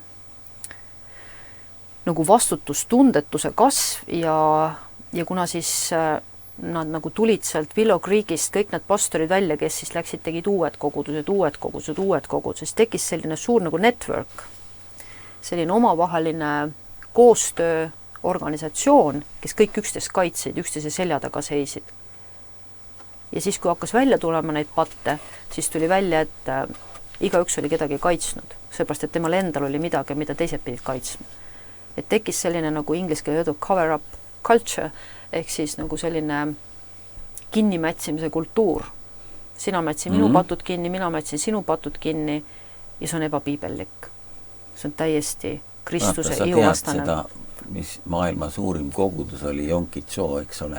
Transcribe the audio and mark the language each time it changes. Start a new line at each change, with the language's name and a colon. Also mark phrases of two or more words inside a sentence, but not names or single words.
Estonian: nagu vastutustundetuse kasv ja kuna siis nad nagu tulid sealt Willow Creekist kõik need pastorid välja, kes siis läksid, tegid uued kogudused, siis tekkis selline suur nagu network, selline omavaheline koostööorganisatsioon, kes kõik üksteist kaitsid, üksteise selja taga seisid. Ja siis, kui hakkas välja tulema neid patte, siis tuli välja, et igaüks oli kedagi kaitsnud, seepärast, et temal endal oli midagi, mida teised pidid kaitsma. Et tekkis selline nagu inglise keeles öeldud
English: cover up culture,
Estonian: ehk siis nagu selline kinnimätsimise kultuur. Sina mätsi minu patud kinni, mina mätsin sinu patud kinni ja see on ebapiibellik. See on täiesti Kristuse ihuvastane. Sa tead seda, mis maailma suurim kogudus oli Jonkitso, eks ole.